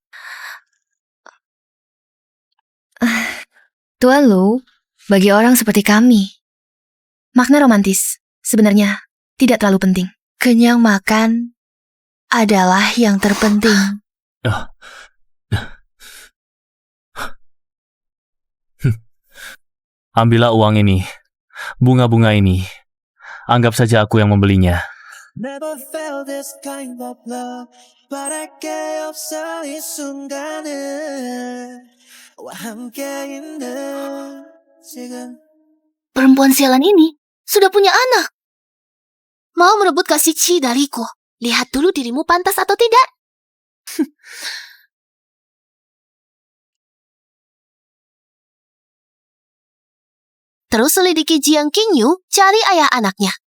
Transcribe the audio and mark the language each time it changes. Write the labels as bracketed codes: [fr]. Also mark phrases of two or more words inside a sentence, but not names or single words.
[id] Tuan Lu, bagi orang seperti kami, makna romantis sebenarnya tidak terlalu penting. Kenyang makan adalah yang terpenting. Ambillah uang ini, bunga-bunga ini. Anggap saja aku yang membelinya. [en] Never felt this kind of love, [ko] 바랄게 없어 이 순간은 와 함께 있는 지금. [id] Perempuan sialan ini sudah punya anak. Mau merebut kasih Ci dariku. Lihat dulu dirimu pantas atau tidak. Terus selidiki Jiang Qingyu, cari ayah anaknya.